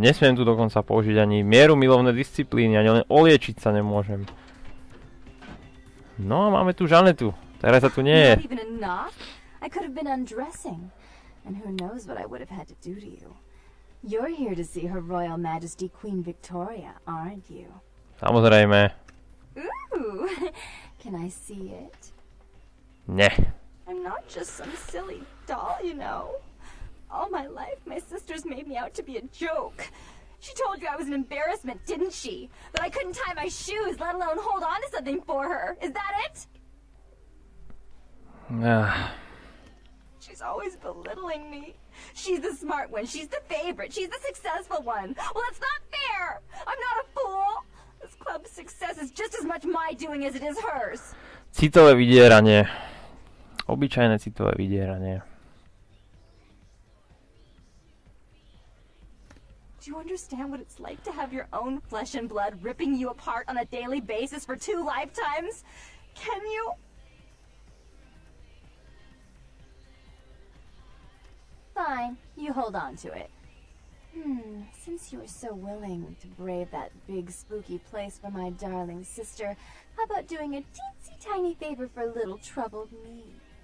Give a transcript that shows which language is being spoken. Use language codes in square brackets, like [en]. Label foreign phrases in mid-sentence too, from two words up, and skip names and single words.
[sk] Nesmiem tu dokonca použiť ani mierumilovné disciplíny, ani len oliečiť sa nemôžem. No a máme tu Žanetu. Teresa tu nie je. Samozrejme. [en] Can I see it? [sk] Ne. [en] I'm not just some silly doll, you know. All my life, my sisters made me out to be a joke. She told you I was an embarrassment, didn't she? That I couldn't tie my shoes, let alone hold on to something for her. Is that it? She's always belittling me. She's the smart one. She's the favorite. She's the successful one. Well, that's not fair. I'm not a fool. This club's success is just as much my doing as it is hers. [sk] Citové vydieranie. Obyčajné citové vydieranie. [en] Do you understand what it's like to have your own flesh and blood ripping you apart on a daily basis for 2 lifetimes? Can you? Fine, you hold on to it. Since you were so willing to brave that big spooky place for my darling sister, how about doing a teensy tiny favor for little troubled me?